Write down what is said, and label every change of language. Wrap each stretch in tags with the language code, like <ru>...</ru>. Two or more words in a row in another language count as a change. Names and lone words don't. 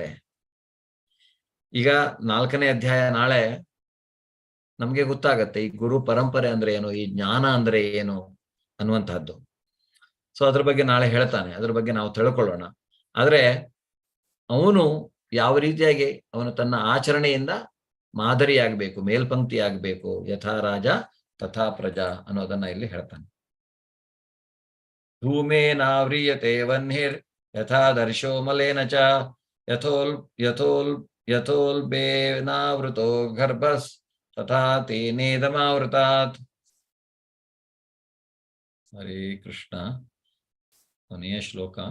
<kn>ಈಗ 4ನೇ ಅಧ್ಯಾಯ ನಾಳೆ ನಮ್ಗೆ ಗೊತ್ತಾಗತ್ತೆ ಈ ಗುರು ಪರಂಪರೆ ಅಂದ್ರೆ ಏನು, ಈ ಜ್ಞಾನ ಅಂದ್ರೆ ಏನು ಅನ್ನುವಂತಹದ್ದು. ಸೊ ಅದ್ರ ಬಗ್ಗೆ ನಾಳೆ ಹೇಳ್ತಾನೆ, ಅದ್ರ ಬಗ್ಗೆ ನಾವು ತಿಳ್ಕೊಳ್ಳೋಣ. ಆದ್ರೆ ಅವನು ಯಾವ ರೀತಿಯಾಗಿ ಅವನು ತನ್ನ ಆಚರಣೆಯಿಂದ ಮಾದರಿಯಾಗಬೇಕು, ಮೇಲ್ಪಂಕ್ತಿ ಆಗ್ಬೇಕು.</kn> <sa>ಯಥಾ ರಾಜ ತಥಾ ಪ್ರಜಾ</sa> <kn>ಅನ್ನೋದನ್ನ ಇಲ್ಲಿ ಹೇಳ್ತಾನೆ.</kn> <sa>ಧೂಮೇನಾವ್ರಿಯತೆ ವಹ್ನಿರ್ ಯಥಾ ದರ್ಶೋ ಮಲೇನ ಚ ಯಥೋಲ್ಬೇನಾವೃತೋ ಗರ್ಭಸ್ ತಥಾ ತೇನೇದಮಾವೃತಾತ್. ಹರೇ ಕೃಷ್ಣ.</sa> <kn>ಕೊನೆಯ ಶ್ಲೋಕ.</kn>